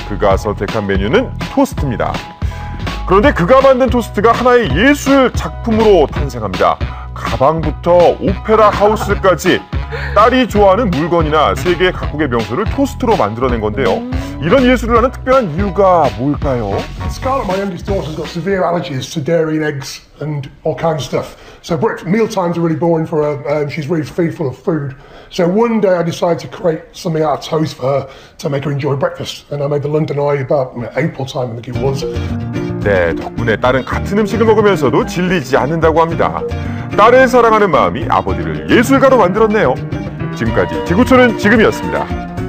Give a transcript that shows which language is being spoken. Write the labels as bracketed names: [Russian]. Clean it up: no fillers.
[Korean] 그가 선택한 메뉴는 토스트입니다. 그런데 그가 만든 토스트가 하나의 예술 작품으로 탄생합니다. 가방부터 오페라 하우스까지 딸이 좋아하는 물건이나 세계 각국의 명소를 토스트로 만들어낸 건데요. 이런 예술을 하는 특별한 이유가 뭘까요? [English] Scarlett, my youngest daughter, has got severe allergies to dairy and eggs and all kinds of stuff. So meal times are really boring for her. She's really fearful of food. So one day I decided to create something out of toast for her to make her enjoy breakfast. And I made the London Eye about April time, I think it was. [Korean] 네, 덕분에 딸은 같은 음식을 먹으면서도 질리지 않는다고 합니다. 딸을 사랑하는 마음이 아버지를 예술가로 만들었네요. 지금까지 지구촌은 지금이었습니다.